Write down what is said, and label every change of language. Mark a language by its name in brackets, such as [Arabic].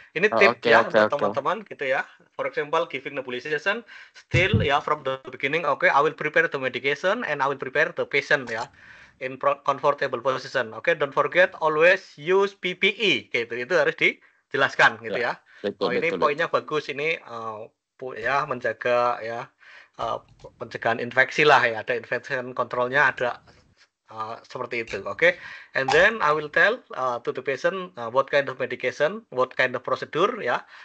[Indonesian] Ini tip ya untuk teman-teman gitu ya. [English] For example, giving nebulization still ya from the beginning, I will prepare the medication and I will prepare the patient ya in comfortable position. Don't forget always use PPE gitu. [Indonesian] Itu harus dijelaskan gitu ya. Ini poinnya bagus ini ya menjaga ya pencegahan infeksi lah ya. Ada infection controlnya ada seperti itu, [English] and then I will tell to the patient what kind of medication, what kind of procedure ya.